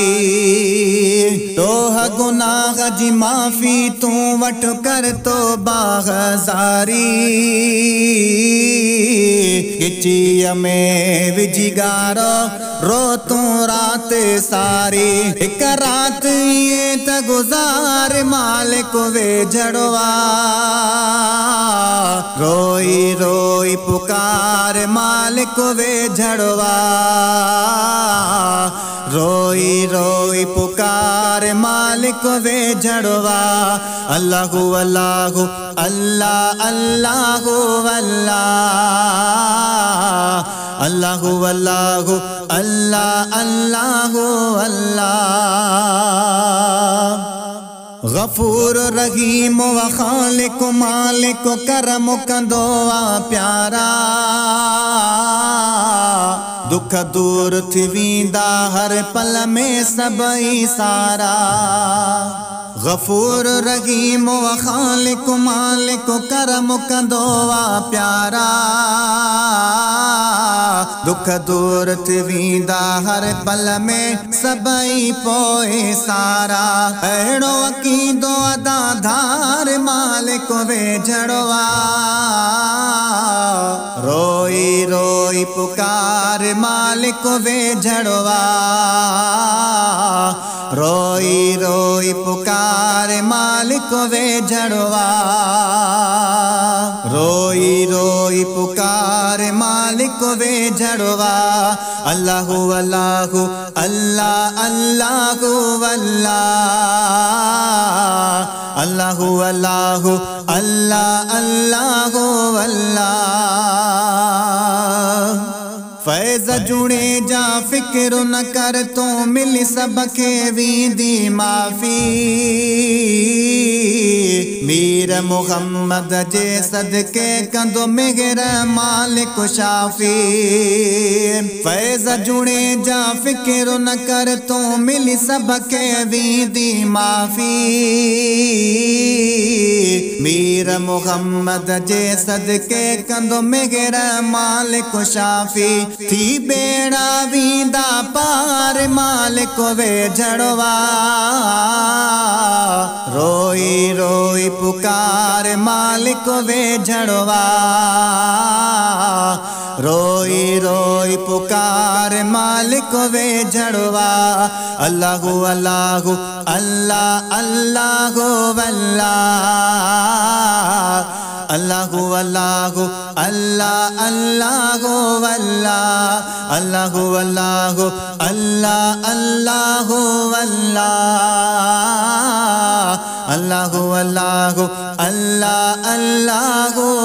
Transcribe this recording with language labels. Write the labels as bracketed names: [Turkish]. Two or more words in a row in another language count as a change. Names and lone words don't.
[Sindhi] दोह गुनाह जी माफ़ी तू वठ कर तो बाग़ज़ारी, गिचीअ में विझी गारो रो तू रात सारी। हिक रात ये त गुज़ार मालिक वे जड़वा, रोई रोई पुकार मालिक वे जड़वा, रोई रोई पुकार मालिक वे जड़वा। [Arabic] اللهُ اللهُ الله اللهُ الله، اللهُ اللهُ الله اللهُ الله. [Sindhi] गफूर रहीम व खालिक मालिक करम कंदो आ प्यारा, दुख दूर थी वेंदा हर पल में सबई सारा। गफूर रहीम व खालिक मालिक करम कंदो आ प्यारा, दुख दूर थी वेंदा हर पल में सबई पोए सारा। अहिड़ो अकीदो अदाधार मालिक वे जड़वा, रोई रोई पुकार मालिक वे जड़वा, रोई रोई पुकार मालिक वे जड़वा, रोई रोई पुकार मालिक वे जड़वा। [Arabic] اللهُ اللهُ الله اللهُ الله، اللهُ اللهُ الله اللهُ الله. [Sindhi] फैज़ जुड़े जा फिक्र न कर तो मिली सबके वींदी माफ़ी, मीर मुहम्मद जे सदके कंदो मेहर मालिक शाफ़ी। फैज़ जुड़े जा फिक्र न कर तो मिली सबके वींदी माफ़ी, मीर मुहम्मद जे सदके कंदो मेहर मालिक शाफी थी बेड़ा वींदा पार मालिक वे झड़वा रोई रोई पुकार मालिक वे झड़वा रोई रोई पुकार मालिक वे झड़वा [Arabic] اللهُ اللهُ الله اللهُ الله اللهُ اللهُ الله اللهُ الله اللهُ اللهُ الله اللهُ الله اللهُ اللهُ الله اللهُ